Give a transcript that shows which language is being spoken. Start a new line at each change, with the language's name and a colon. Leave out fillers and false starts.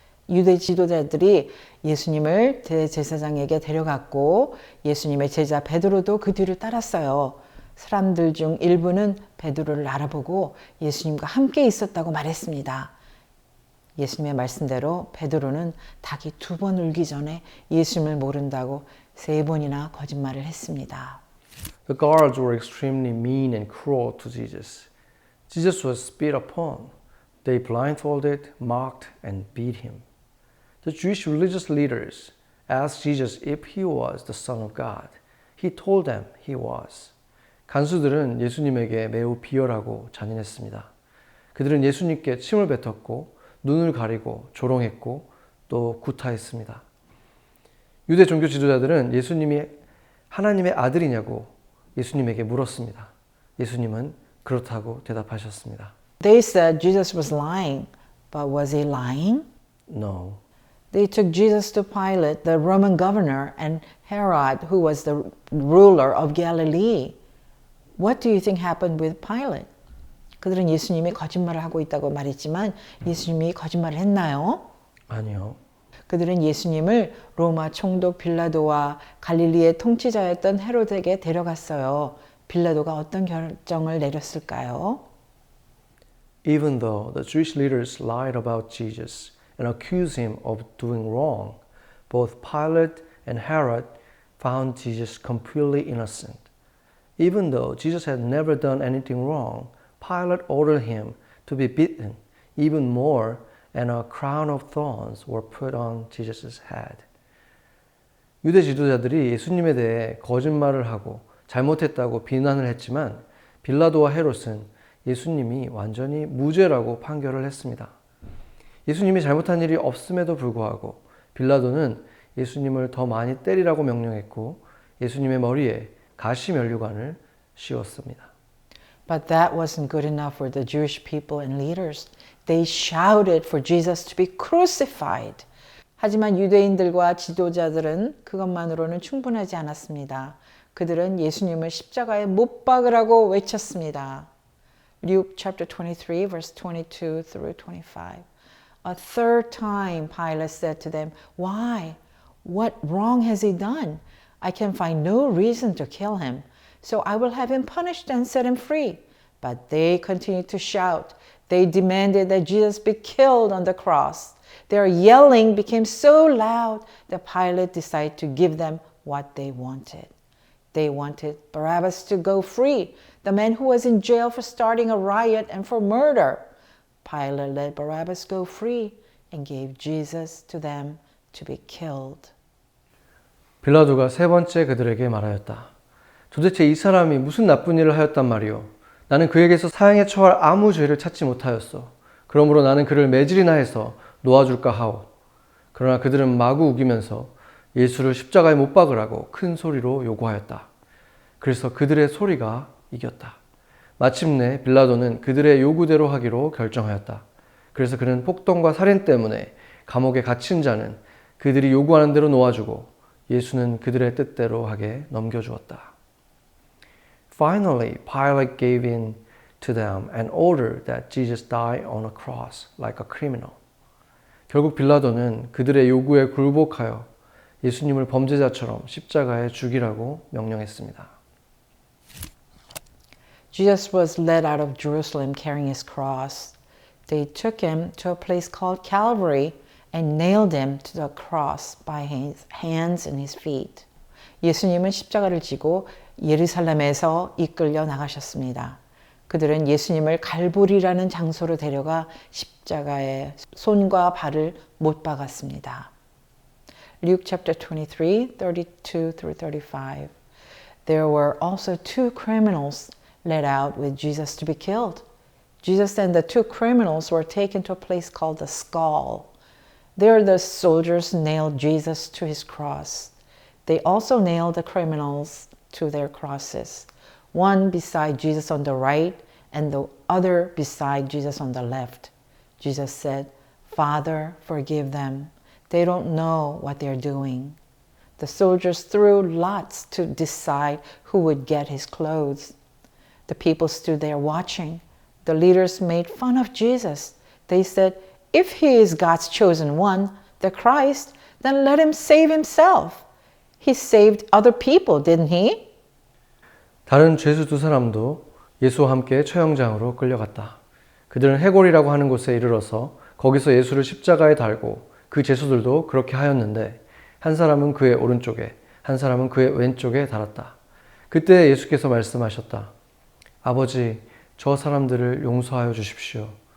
Korean: 유대 지도자들이 예수님을 대제사장에게 데려갔고 예수님의 제자 베드로도 그 뒤를 따랐어요. 사람들 중 일부는 베드로를 알아보고 예수님과 함께 있었다고 말했습니다. 예수님의 말씀대로 베드로는 닭이 2번 울기 전에 예수님을 모른다고 3번이나 거짓말을 했습니다.
English: The guards were extremely mean and cruel to Jesus. Jesus was spit upon. They blindfolded, mocked, and beat him. The Jewish religious leaders asked Jesus if he was the Son of God. He told them he was.
Korean: 간수들은 예수님에게 매우 비열하고 잔인했습니다. 그들은 예수님께 침을 뱉었고 눈을 가리고 조롱했고 또 구타했습니다. 유대 종교 지도자들은 예수님이 하나님의 아들이냐고 예수님에게 물었습니다. 예수님은 그렇다고 대답하셨습니다.
English: They said Jesus was lying, but was he lying? No. They took Jesus to Pilate, the Roman governor, and Herod, who was the ruler of Galilee. What do you think happened with Pilate?
Korean: 그들은 예수님이 거짓말을 하고 있다고 말했지만 예수님이 거짓말을 했나요? 아니요. 그들은 예수님을 로마 총독 빌라도와 갈릴리의 통치자였던 헤로데에게 데려갔어요. 빌라도가 어떤 결정을 내렸을까요?
English: Even though the Jewish leaders lied about Jesus and accused him of doing wrong, both Pilate and Herod found Jesus completely innocent. Even though Jesus had never done anything wrong, Pilate ordered him to be beaten even more, and a crown of thorns were put on Jesus' head.
Korean: 유대 지도자들이 예수님에 대해 거짓말을 하고 잘못했다고 비난을 했지만 빌라도와 헤롯은 예수님이 완전히 무죄라고 판결을 했습니다. 예수님이 잘못한 일이 없음에도 불구하고 빌라도는 예수님을 더 많이 때리라고 명령했고 예수님의 머리에 가시 면류관을 씌웠습니다.
English: But that wasn't good enough for the Jewish people and leaders. They shouted for Jesus to be crucified.
Korean: 하지만 유대인들과 지도자들은 그것만으로는 충분하지 않았습니다. 그들은 예수님을 십자가에 못 박으라고 외쳤습니다.
English: Luke chapter 23 verse 22 through 25. A third time Pilate said to them, "Why? What wrong has he done? I can find no reason to kill him. So I will have him punished and set him free." But they continued to shout. They demanded that Jesus be killed on the cross. Their yelling became so loud that Pilate decided to give them what they wanted. They wanted Barabbas to go free, the man who was in jail for starting a riot and for murder. Pilate let Barabbas go free and gave Jesus to them to be killed.
Korean: 빌라도가 세 번째 그들에게 말하였다. 도대체 이 사람이 무슨 나쁜 일을 하였단 말이오? 나는 그에게서 사형에 처할 아무 죄를 찾지 못하였어. 그러므로 나는 그를 매질이나 해서 놓아줄까 하오. 그러나 그들은 마구 우기면서 예수를 십자가에 못 박으라고 큰 소리로 요구하였다. 그래서 그들의 소리가 이겼다. 마침내 빌라도는 그들의 요구대로 하기로 결정하였다. 그래서 그는 폭동과 살인 때문에 감옥에 갇힌 자는 그들이 요구하는 대로 놓아주고 예수는 그들의 뜻대로 하게 넘겨주었다.
English: Finally, Pilate gave in to them and ordered that Jesus die on a cross like a criminal.
Korean: 결국 빌라도는 그들의 요구에 굴복하여 예수님을 범죄자처럼 십자가에 죽이라고 명령했습니다.
English: Jesus was led out of Jerusalem carrying his cross. They took him to a place called Calvary and nailed him to the cross by his hands and his feet.
Korean: 예수님은 십자가를 지고 예루살렘에서 이끌려 나가셨습니다. 그들은 예수님을 갈보리라는 장소로 데려가 십자가에 손과 발을 못 박았습니다.
English: Luke chapter 23, 32 through 35. There were also 2 criminals led out with Jesus to be killed. Jesus and the 2 criminals were taken to a place called the Skull. There the soldiers nailed Jesus to his cross. They also nailed the criminals to their crosses, one beside Jesus on the right and the other beside Jesus on the left. Jesus said, "Father, forgive them. They don't know what they're doing." The soldiers threw lots to decide who would get his clothes. The people stood there watching. The leaders made fun of Jesus. They said, "If he is God's chosen one, the Christ, then let him save himself. He saved other people, didn't he?"
Korean: 다른 죄수 2 사람도 예수와 함께 처형장으로 끌려갔다. 그들은 해골이라고 하는 곳에 이르러서 거기서 예수를 십자가에 달고 그 제수들도 그렇게 하였는데 한 사람은 그의 오른쪽에 한 사람은 그의 왼쪽에 달았다. 그때 예수께서 말씀하셨다. 아버지, 저 사람들을 용서하여 주십시오.